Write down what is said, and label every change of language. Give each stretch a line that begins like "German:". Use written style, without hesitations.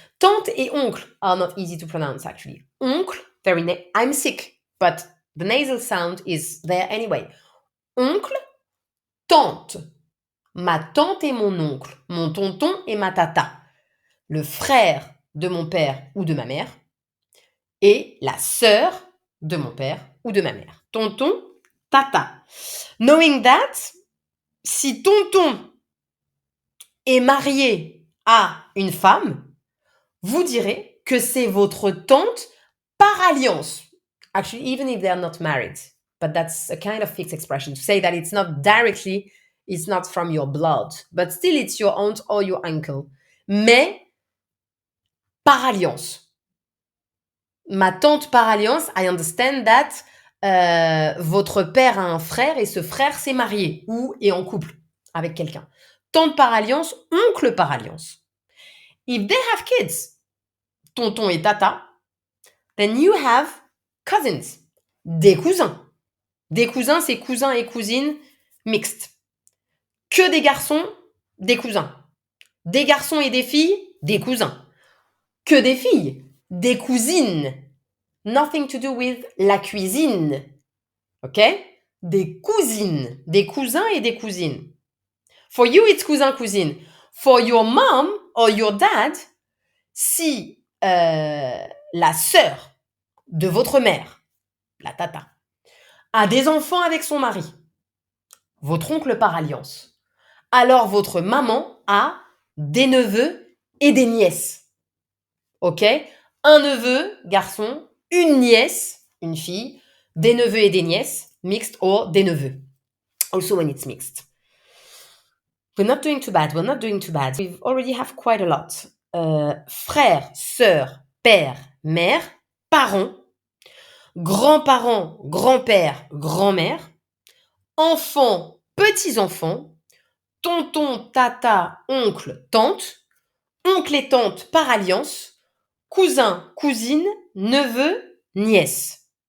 English: Tante et oncle are not easy to pronounce, actually. Oncle, I'm sick, but the nasal sound is there anyway.
French: Oncle, tante. Ma tante et mon oncle, mon tonton et ma tata, le frère de mon père ou de ma mère et la sœur de mon père ou de ma mère. Tonton, tata.
English: Knowing that,
French: si tonton est marié à une femme, vous direz que c'est votre tante par alliance.
English: Actually, even if they are not married, but that's a kind of fixed expression to say that it's not directly. It's not from your blood, but still it's your aunt or your uncle.
French: Mais par alliance. Ma tante par alliance,
English: I understand that
French: votre père a un frère et ce frère s'est marié ou est en couple avec quelqu'un. Tante par alliance, oncle par alliance.
English: If they have kids,
French: tonton et tata,
English: then you have cousins,
French: des cousins. Des cousins, c'est cousins et cousines mixtes. Que des garçons, des cousins. Des garçons et des filles, des cousins. Que des filles, des cousines.
English: Nothing to do with la cuisine. OK?
French: Des cousines, des cousins et des cousines.
English: For you, it's cousin, cousine. For your mom or your dad,
French: si la sœur de votre mère, la tata, a des enfants avec son mari, votre oncle par alliance, alors votre maman a des neveux et des nièces. Ok? Un neveu, garçon, une nièce, une fille, des neveux et des nièces, mixed, or des neveux.
English: Also when it's mixed. We're not doing too bad. We already have quite a lot.
French: Frère, sœur, père, mère, parents, grands-parents, grand-père, grand-mère, enfants, petits-enfants, tonton, tata, oncle, tante, oncle et tante par alliance, cousin, cousine, neveu, nièce.